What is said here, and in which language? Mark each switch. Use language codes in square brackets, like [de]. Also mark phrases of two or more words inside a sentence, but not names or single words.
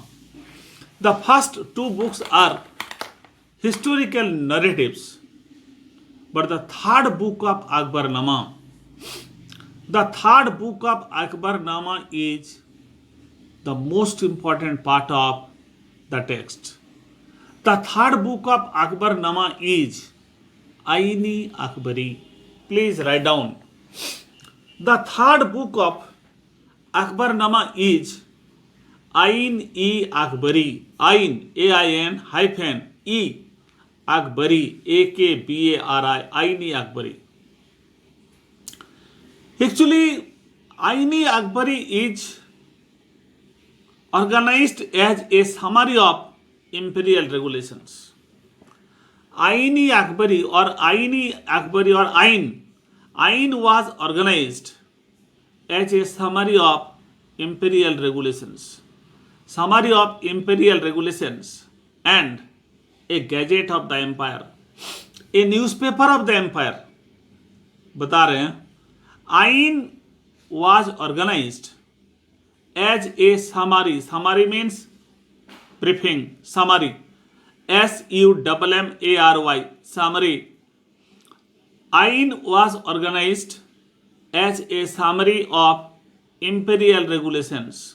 [en] The first two books are historical narratives, but the third book of Akbarnama is the most important part of the text. The third book of Akbarnama is Aini Akbari. Please write down. The third book of Akbarnama is Ain-e Akbari. Ain, A-I-N hyphen E Akbari, A-K-B-A-R-I, Ain-e Akbari. Actually, Ain-e Akbari is organized as a summary of imperial regulations. Ain-e Akbari or Ain was organized as a summary of imperial regulations. Summary of imperial regulations and a gazette of the empire, a newspaper of the empire. [hi] बता रहे हैं, [en] Ain was organized as a summary. Summary means briefing. Summary. SUMMARY. Summary. Ain was organized as a summary of imperial regulations.